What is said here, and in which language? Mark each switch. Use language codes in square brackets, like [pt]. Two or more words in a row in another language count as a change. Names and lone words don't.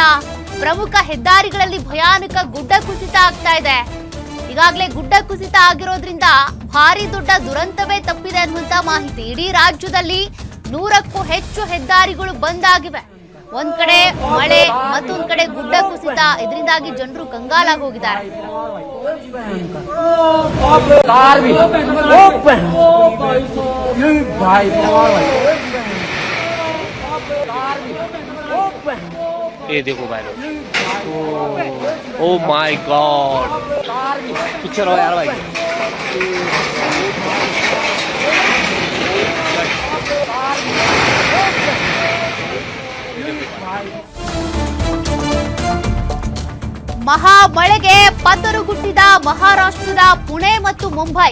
[kn] ಪ್ರಮುಖ ಹೆದ್ದಾರಿಗಳಲ್ಲಿ ಭಯಾನಕ ಗುಡ್ಡ ಕುಸಿತ ಆಗ್ತಾ ಇದೆ. ಈಗಾಗಲೇ ಗುಡ್ಡ ಕುಸಿತ ಆಗಿರೋದ್ರಿಂದ ಭಾರಿ ದೊಡ್ಡ ದುರಂತವೇ ತಪ್ಪಿದೆ ಅನ್ನುವಂತ ಮಾಹಿತಿ. ಇಡೀ ರಾಜ್ಯದಲ್ಲಿ 100ಕ್ಕೂ ಹೆಚ್ಚು ಹೆದ್ದಾರಿಗಳು ಬಂದ್ ಆಗಿವೆ. ಒಂದ್ ಕಡೆ ಮಳೆ, ಮತ್ತೊಂದ್ ಕಡೆ ಗುಡ್ಡ ಕುಸಿತ, ಇದರಿಂದಾಗಿ ಜನರು ಕಂಗಾಲಾಗಿ ಹೋಗಿದ್ದಾರೆ. [hi] ये देखो भाई लोग, [en] oh my god, [hi] पीछे रहो यार भाई. [kn] ಮಹಾ ಮಳೆಗೆ ಪತರುಗುಟ್ಟಿದ ಮಹಾರಾಷ್ಟ್ರದ ಪುಣೆ ಮತ್ತು ಮುಂಬೈ.